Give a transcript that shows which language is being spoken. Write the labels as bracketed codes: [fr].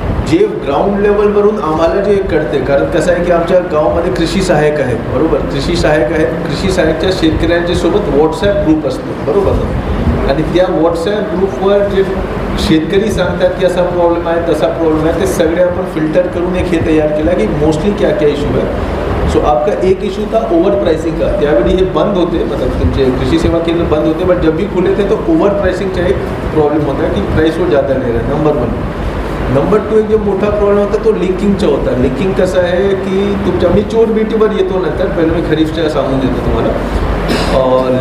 [mr] जे ग्राउंड लेवलवरून आम्हाला जे कळते, कारण कसं आहे की आमच्या गावामध्ये कृषी सहाय्यक आहेत, बरोबर, कृषी सहाय्यक आहेत, कृषी सहाय्यकच्या शेतकऱ्यांच्या सोबत व्हॉट्सॲप ग्रुप असतो, बरोबर, आणि त्या व्हॉट्सॲप ग्रुपवर जे शेतकरी सांगतात की असा प्रॉब्लेम आहे तसा प्रॉब्लेम आहे, ते सगळे आपण फिल्टर करून एक हे तयार केला की मोस्टली [hi] क्या क्या इशू है. सो आपका एक इशू था ओवर प्राइसिंग का. [mr] त्यावेळी हे बंद होते, मतलब तुमचे कृषी सेवा केंद्र बंद होते, बट [hi] जब भी खुले थे [mr] तो ओवर प्राइसिंगचा एक प्रॉब्लेम होता की [hi] प्राइस वो ज़्यादा ले रहे. [mr] नंबर 1. नंबर 2 एक जो मोठा प्रॉब्लेम होता तो लिंकिंगचा होता. लिंकिंग कसं आहे की तुमच्या, मी चोर बीटीवर येतो नंतर, पहिले मी खरीफच्या सांगून देतो तुम्हाला.